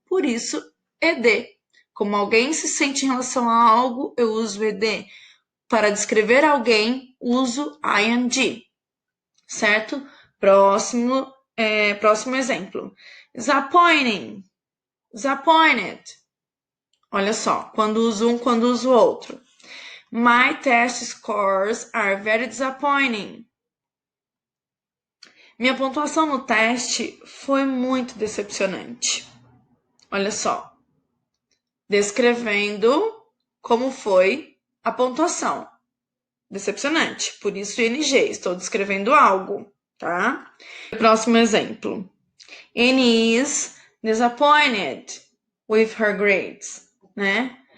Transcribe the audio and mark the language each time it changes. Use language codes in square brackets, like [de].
[pt] Por isso, ED. Como alguém se sente em relação a algo, eu uso ED. Para descrever alguém, uso ING. Certo? Próximo exemplo. [en] Disappointing. Disappointed. [pt] Olha só, quando uso um, quando uso outro. [en] My test scores are very disappointing. [pt] Minha pontuação no teste foi muito decepcionante. Olha só. Descrevendo como foi a pontuação. Decepcionante. Por isso, ING. Estou descrevendo algo, tá? Próximo exemplo. [en] Annie is disappointed with her grades, né?